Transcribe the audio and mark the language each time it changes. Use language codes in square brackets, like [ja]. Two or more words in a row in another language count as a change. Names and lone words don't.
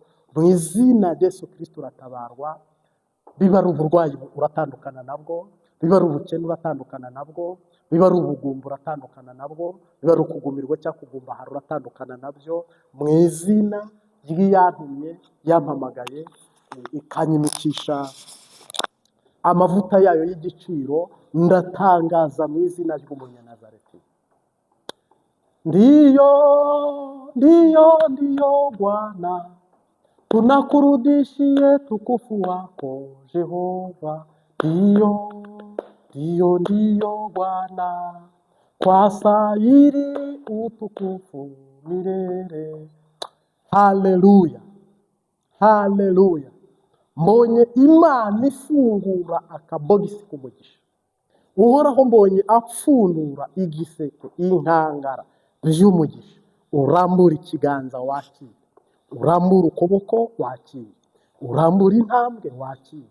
[rw] Mu izina rya Yesu Kristo uratabarwa. Biba ari uburwayi uratandukana nabwo, biba ari ubukene uratandukana nabwo, biba ari ubugumba uratandukana nabwo, biba ari ukugumirwa cyangwa kugumbahara uratandukana nabyo. Mu izina ry'iyantumye yampamagaye ikanyimikisha amavuta yayo y'igiciro, ndatangaza mu izina ry'Umunyanazareti. [sw] Ndiyo Bwana, tunakurudishie tukufu wako Jehova. Ndiyo Bwana, kwa stahili utukufu milele. Haleluya, haleluya. [rw] Mbonye Imana ifungura akabogisi k'umugisha. Uhoraho mbonye apfundura igiseke, inkangara by'umugisha. Urambura ikiganza wakira, urambura ukuboko wakira, urambura intambwe wakira.